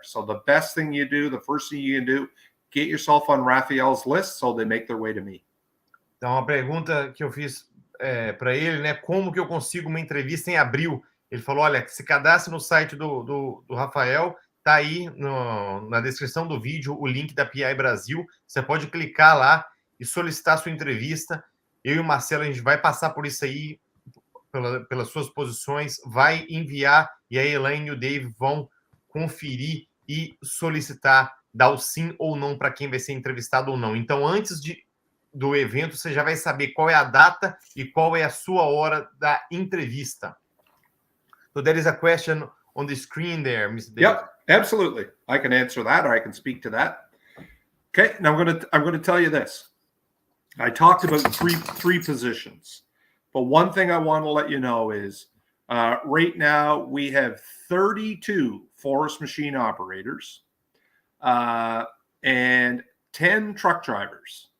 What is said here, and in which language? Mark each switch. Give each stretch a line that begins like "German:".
English: So the best thing you do, the first thing you can do, get yourself on Rafael's list so they make their way to me.
Portuguese: Então, a pergunta que eu fiz para ele, né, como que eu consigo uma entrevista em abril? Ele falou, olha, se cadastre no site do Rafael, tá aí na descrição do vídeo o link da PI Brasil, você pode clicar lá e solicitar sua entrevista. Eu e o Marcelo, a gente vai passar por isso aí, pelas suas posições, vai enviar, e a Elaine e o Dave vão conferir e solicitar, dar o sim ou não para quem vai ser entrevistado ou não. Então, antes do evento, você já vai saber qual é a data e qual é a sua hora da entrevista.
English: So there is a question on the screen there, Mr. Dave. Yep, absolutely. I can answer that, or I can speak to that. Okay, now I'm going to tell you this. I talked about three positions, but one thing I want to let you know is right now we have 32 forest machine operators and 10 truck drivers.